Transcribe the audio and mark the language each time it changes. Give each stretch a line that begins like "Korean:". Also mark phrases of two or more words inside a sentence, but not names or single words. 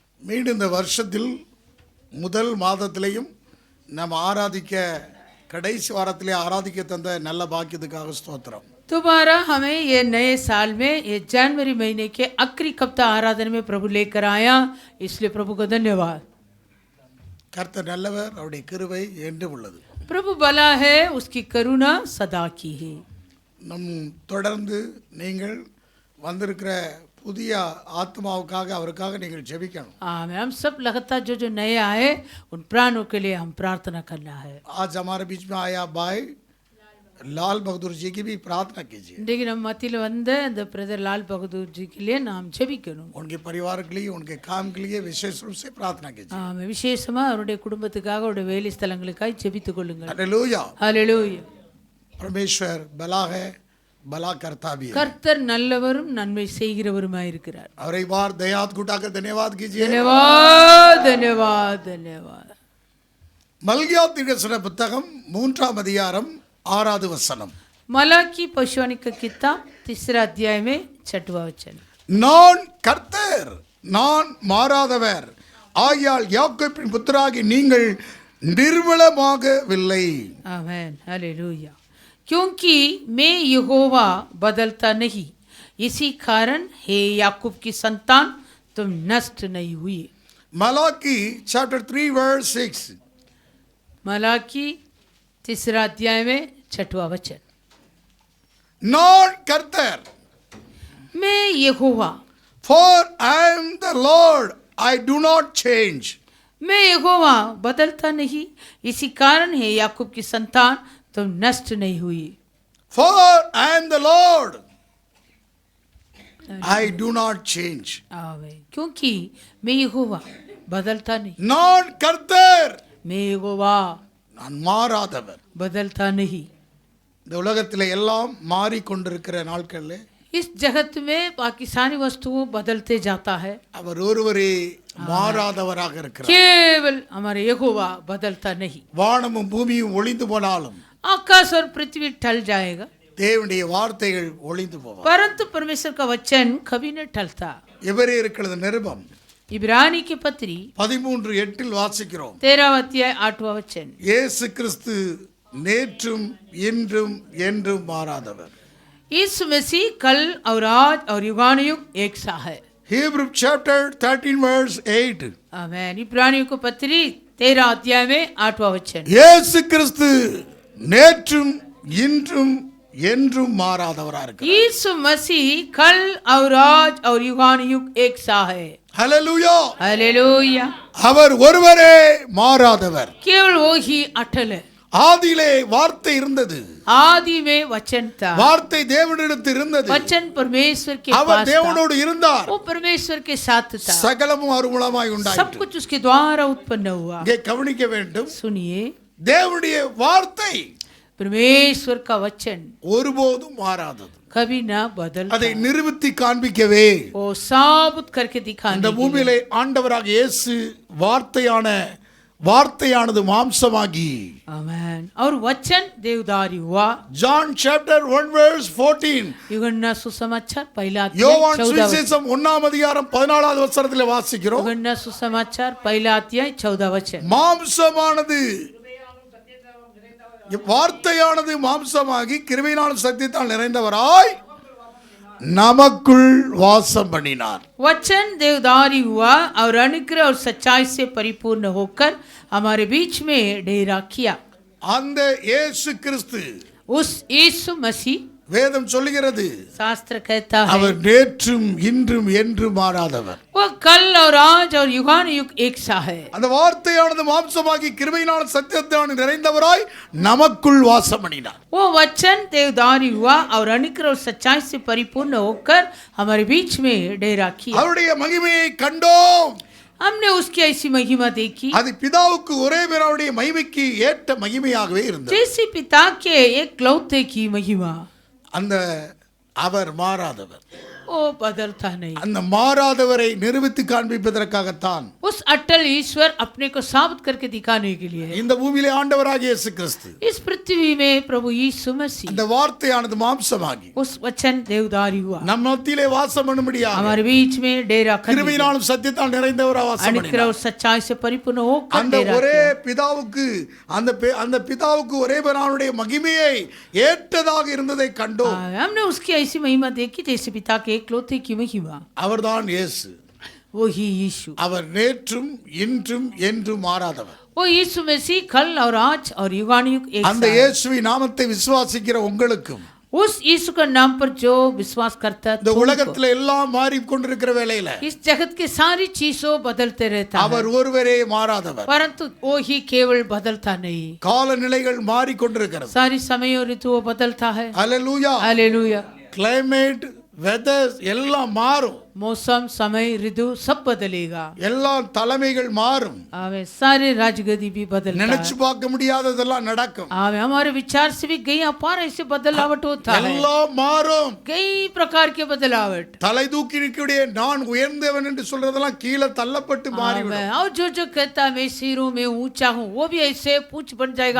Tamil: மீண்டும் இந்த வருஷத்தில் முதல் மாதத்திலேயும் நம்ம ஆராதிக்க கடைசி வாரத்திலே ஆராதிக்க தந்த நல்ல பாக்கியத்துக்காக ஸ்தோத்திரம்.
Hindi: दोबारा हमें ये नए साल में ये जनवरी महीने के आखिरी हफ्ता आराधना में प्रभु लेकर आया, इसलिए प्रभु को धन्यवाद.
Tamil: கர்த்தர் நல்லவர், அவருடைய கிருபை என்றும் உள்ளது.
Hindi: प्रभु भला है, उसकी करुणा सदा की है.
Tamil: நம் தொடர்ந்து நீங்கள் வந்திருக்கிற புதிய ஆத்மாவுக்காக அவருக்காக நீங்கள் ஜெபிக்கணும்.
Hindi: हम सब लगातार जो नए आए उन प्राणों के लिए हम प्रार्थना करना है. आज हमारे बीच में आया भाई लाल बहादुर जी की भी प्रार्थना कीजिए.
Tamil: இன்றைக்கு நம்ம மத்தியில் வந்த இந்த பிரதர் லால் பகதூர் ஜிக்கு நாம் ஜெபிக்கணும்.
Hindi: उनके परिवार के लिए, उनके काम के लिए विशेष रूप से प्रार्थना कीजिए.
Tamil: விசேஷமா அவருடைய குடும்பத்துக்காக அவருடைய வேலை ஸ்தலங்களுக்காக ஜெபித்துக் கொள்ளுங்கள்.
Hindi: हालेलुया. हालेलुया. परमेश्वर भला है, भला करता भी है.
Tamil: கர்த்தர் நல்லவரும் நன்மை செய்கிறவருமாய் இருக்கிறார்.
Hindi: और एक बार दयात गुटाकर धन्यवाद कीजिए. धन्यवाद धन्यवाद धन्यवाद.
Tamil: மல்கியா தீர்க்கதரிசன புஸ்தகம் 3 அதிகாரம் 6வது வசனம்.
Hindi: मलाकी भविष्यवाणी का किताब 3 अध्याय में 6वां वचन.
Tamil: நான் கர்த்தர், நான் மாறாதவர் ஆகையால் யாக்கோபின் புத்திராகி நீங்கள் निर्मलமாகவில்லை.
Hindi: आमीन. हालेलुया. क्योंकि मैं यहोवा बदलता नहीं, इसी कारण हे याकूब की संतान तुम नष्ट नहीं हुई.
English: मलाकी chapter 3 verse 6.
Hindi: मलाकी 3 अध्याय में 6वां वचन.
Tamil: நான் கர்த்தர்,
Hindi: मैं यहोवा,
English: for I am the Lord, I do not change.
Hindi: मैं यहोवा बदलता नहीं, इसी कारण है याकूब की संतान तुम नष्ट नहीं हुई.
English: For I am the Lord, I do not change.
Hindi: आमीन. क्योंकि मैं यहोवा बदलता नहीं,
Tamil: நான் கர்த்தர்,
Hindi: मैं यहोवा
Tamil: நான் மாறாதவர்.
Hindi: बदलता नहीं.
Tamil: இந்த உலகத்தில் எல்லாம் மாறிக்கொண்டிருக்கிற நாட்களில்
Hindi: इस जगत में बाकी सारी वस्तुओं बदलते जाता है,
Tamil: அவர் ஒருவரே மாறாதவராக இருக்கிறார்.
Hindi: केवल हमारे यहोवा बदलता नहीं.
Tamil: வானமும் பூமியும் ஒளிந்து போனாலும்
Hindi: आकाश और पृथ्वी टल जाएगा,
Tamil: தேவனுடைய வார்த்தைகள் ஒளிந்து போவார்.
Hindi: परंतु परमेश्वर का वचन कभी न टलता.
Tamil: எபிரேயருக்கு நிருபம்
Hindi: इब्रानी की पत्री
Tamil: 13:8 வாசிக்கிறோம்.
Hindi: 13 अध्याय 8वां वचन.
Tamil: இயேசு கிறிஸ்து நேற்றும் இன்றும் என்றும் மாறாதவர்.
Hindi: यीशु मसीह कल और आज और युगानुयुग एक सा है.
English: Hebrew chapter 13 verse 8.
Hindi: आमीन. इब्रानियों को पत्री 13 अध्याय में 8वां वचन.
Tamil: இயேசு கிறிஸ்து நேற்றும் இன்றும் என்றும் மாறாதவராக இருக்கிறார்.
Hindi: यीशु मसीह कल और आज और युगानुयुग एक सा है.
Tamil: ஹல்லேலூயா.
Hindi: हालेलुया.
Tamil: அவர் ஒருவரே மாறாதவர்.
Hindi: केवल वो ही अटल है.
Tamil: ஆதியிலே வார்த்தை இருந்தது,
Hindi: आदि में वचन था,
Tamil: வார்த்தை தேவனிடத்தில் இருந்தது,
Hindi: वचन परमेश्वर के
Tamil: அவர்
Hindi: पास था,
Tamil: தேவனோடு இருந்தார்,
Hindi: वो परमेश्वर के साथ था,
Tamil: சகலமும் அவர் மூலமாய்
Hindi: सब
Tamil: உண்டாயிற்று.
Hindi: कुछ उसके द्वारा उत्पन्न हुआ.
Tamil: இங்கே கவனிக்க வேண்டும்,
Hindi: सुनिए,
Tamil: தேவனுடைய வார்த்தை
Hindi: परमेश्वर का वचन
Tamil: ஒருபோதும் மாறாதது.
Hindi: कभी ना बदलता.
Tamil: அதை நிரூபித்து காண்பிக்கவே
Hindi: वो साबुत करके दिखाने
Tamil: இந்த
Hindi: के लिए.
Tamil: பூமியிலே ஆண்டவராக இயேசு வார்த்தையானது மாம்சமாகி.
Hindi: आमीन. और वचन देवदारी हुआ.
English: John chapter 1 verse 14.
Hindi: यूहन्ना सुसमाचार पहला
Tamil: யோவான்
Hindi: अध्याय 14
Tamil: சுவிசேஷம் 1 அதிகாரம் 14வது வசனத்திலே வாசிக்கிறோம்.
Hindi: यूहन्ना सुसमाचार पहला अध्याय 14 वचन.
Tamil: மாம்சமானது, வார்த்தையானது மாம்சமாகி கிருபையினாலும் சத்தியத்தால் நிறைந்தவராய் நமக்குள் வாசம் பண்ணினார்.
Hindi: वचन देवदारी हुआ और अनुग्रह और सच्चाई से परिपूर्ण होकर हमारे बीच में डेरा किया.
Tamil: அந்த இயேசு கிறிஸ்து,
Hindi: उस यीशु मसीह,
Tamil: வேதம் சொல்லுகிறது,
Hindi: शास्त्र कहता है,
Tamil: அவர் நேற்றும் இன்றும் என்றும் மாறாதவர்.
Hindi: वो कल और आज और युगानुयुग एक सा है.
Tamil: அந்த வார்த்தையானது மாம்சமாகி கிருபையினாலும் சத்தியத்தால் நிறைந்தவராய் நமக்குள் வாசம் பண்ணினார்.
Hindi: वो वचन देवदारी हुआ और अनुग्रह और सच्चाई से परिपूर्ण होकर हमारे बीच में डेरा किया.
Tamil: அவருடைய மகிமையை கண்டோம்.
Hindi: हमने उसकी ऐसी महिमा देखी
Tamil: அது பிதாவுக்கு ஒரே பேராவுடைய மகிமைக்கு ஏற்ற மகிமையாகவே இருந்தது.
Hindi: जैसे पिता के एक लौते की महिमा.
Tamil: அந்த அவர் மாறாதவர்.
Hindi: वो बदलता नहीं।
Tamil: அந்த மாறாதவரை நிரூபித்து காண்பிப்பதற்காகத்தான்
Hindi: उस अटल ईश्वर अपने को साबित करके दिखाने के लिए
Tamil: இந்த பூமியிலே ஆண்டவராகிய இயேசு கிறிஸ்து
Hindi: इस पृथ्वी में प्रभु यीशु मसीह
Tamil: அந்த வார்த்தையானது மாம்சமாகி
Hindi: उस वचन देवदारी हुआ,
Tamil: நம் மத்தியிலே வாசம் பண்ணும்படியாக
Hindi: हमारे बीच में डेरा कर
Tamil: கிருபையினாலும் சத்தியத்தால் நிறைந்தவராக வாசம்
Hindi: अनुग्रह
Tamil: பண்ணினார்.
Hindi: और सच्चाई से परिपूर्ण होकर
Tamil: அந்த
Hindi: डेरा
Tamil: ஒரே
Hindi: किया।
Tamil: பிதாவுக்கு அந்த பிதாவுக்கு ஒரே பேரானுடைய மகிமையை ஏற்றதாக இருந்ததை கண்டோம்.
Hindi: हमने उसकी ऐसी महिमा देखी जैसे पिता के एकलौते की महिमा।
Tamil: அவர்தான் இயேசு.
Hindi: वो ही यीशु,
Tamil: அவர் நேற்றும் இன்றும் என்றும் மாறாதவர்.
Hindi: वो यीशु मसीह कल और आज और युगानुयुग एक
Tamil: அந்த
Hindi: साथ।
Tamil: இயேசுவின் நாமத்தை விசுவாசிக்கிற உங்களுக்கும்
Hindi: उस यीशु का नाम पर जो विश्वास करता है
Tamil: இந்த உலகத்துல எல்லாம் மாறிக்கொண்டிருக்கிற வேளையில
Hindi: इस जगत के सारी चीजों बदलते रहता है,
Tamil: அவர் ஒருவரே மாறாதவர்.
Hindi: परंतु वो ही केवल बदलता नहीं,
Tamil: காலநிலைகள் மாறிக்கொண்டிருக்கிறது.
Hindi: सारी समय और ऋतु वो बदलता है।
Tamil: அல்லேலூயா.
Hindi: हालेलुया।
English: climate weather
Tamil: எல்லாம் மாறும்.
Hindi: मौसम समय ऋतु सब बदलेगा,
Tamil: எல்லா தலைமைகள் மாறும்.
Hindi: आवे सारे राजगद्दी भी बदलता
Tamil: நினைச்சு
Hindi: है,
Tamil: பார்க்க முடியாததெல்லாம் நடக்கும்.
Hindi: आवे हमारे विचार से भी कई अपार ऐसे बदलावट होता है,
Tamil: எல்லாம் மாறும்.
Hindi: कई प्रकार के बदलावट।
Tamil: தலை தூக்கி நிற்கக்கூடிய நான் உயர்ந்தவன் என்று சொல்றதெல்லாம் கீழே தள்ளப்பட்டு மாறிவிடும்.
Hindi: और जो कहता है मैं सिरों में ऊंचा हूँ, वो भी ऐसे पूछ बन जाएगा,